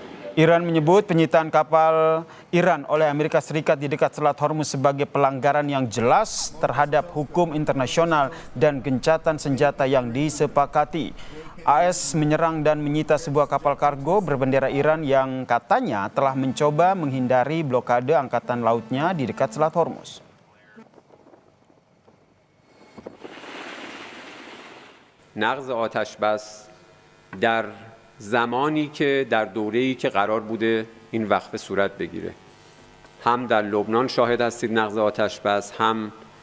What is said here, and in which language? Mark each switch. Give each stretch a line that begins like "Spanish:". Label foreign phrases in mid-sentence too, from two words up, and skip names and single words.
Indonesian: Iran menyebut penyitaan kapal Iran oleh Amerika Serikat di dekat Selat Hormuz sebagai pelanggaran yang jelas terhadap hukum internasional dan gencatan senjata yang disepakati. AS menyerang dan menyita sebuah kapal kargo berbendera Iran yang katanya telah mencoba menghindari blokade angkatan lautnya di dekat Selat Hormuz.
Persian: نقض آتش بس در زمانی که در دوره‌ای که قرار بوده این وقفه صورت بگیره هم در لبنان شاهد هستید نقض آتش بس هم